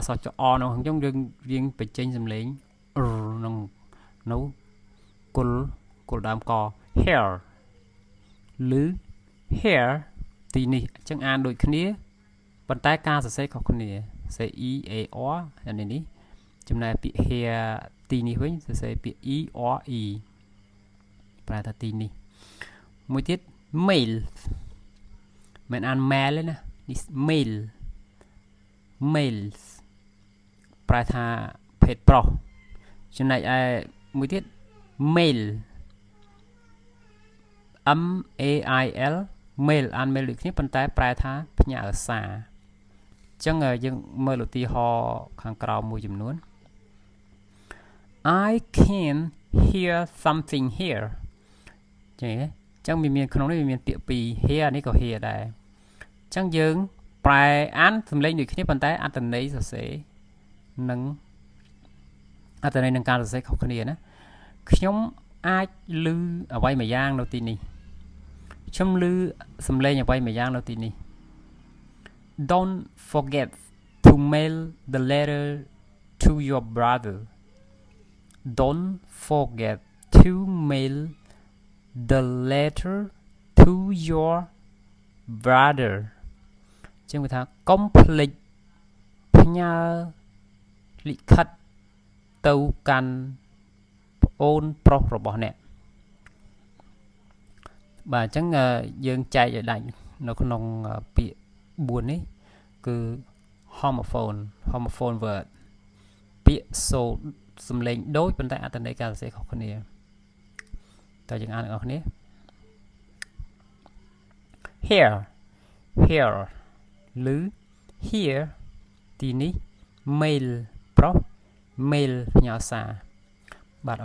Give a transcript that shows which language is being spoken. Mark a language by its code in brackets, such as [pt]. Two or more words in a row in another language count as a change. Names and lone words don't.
[km] សចអនោះអញ្ចឹងយើងបញ្ចេញសំឡេងក្នុងនៅគល់ដើមក here ឬ here ទីនេះអញ្ចឹងអានដូចគ្នាប៉ុន្តែការសរសេរខុសគ្នា សរសេរ [en] e a r [km] នេះចំណែកពាក្យ here ទីនេះវិញសរសេរពាក្យ [en] e r e [km] ប្រែថាទីនេះមួយទៀត mail មិនអាន mail ទេណានេះ mails ប្រែថាភេទប្រុសចំណែកឯមួយទៀត mail [en] m a i l mail [km] អាន mail ដូចគ្នាប៉ុន្តែប្រែថាផ្ញើសារអញ្ចឹងយើងមើលឧទាហរណ៍ខាងក្រោមមួយចំនួន [en] I can hear something here [km] អញ្ចឹងមានក្នុងនេះមានពាក្យពីរ hear នេះក៏ hear ដែរអញ្ចឹងយើងប្រែអាន សំឡេងដូចគ្នាប៉ុន្តែអត្ថន័យសរសេរនិងអត្ថន័យនឹងការសរសេរខុសគ្នាណា ខ្ញុំអាចឮអ្វីមួយយ៉ាងនៅទីនេះខ្ញុំឮសំឡេង អ្វីមួយយ៉ាងនៅទីនេះ [en] Don't forget to mail the letter to your brother Don't forget to mail the letter to your brother [km] ចឹងវាថាកុំភ្លេចផ្ញើលិខិតទៅកាន់ប្អូនប្រុសរបស់អ្នក បាទអញ្ចឹងយើងចែកឲ្យដាច់នៅក្នុងពាក្យ4នេះគឺ [en] homophone word [km] ពាក្យសំឡេងដូចប៉ុន្តែអត្ថន័យការសរសេរខុសគ្នាតើយើងអានទាំងអស់គ្នា here ឬ here ទីនេះ mail ប្រុស mail ផ្ញើសារបាទអ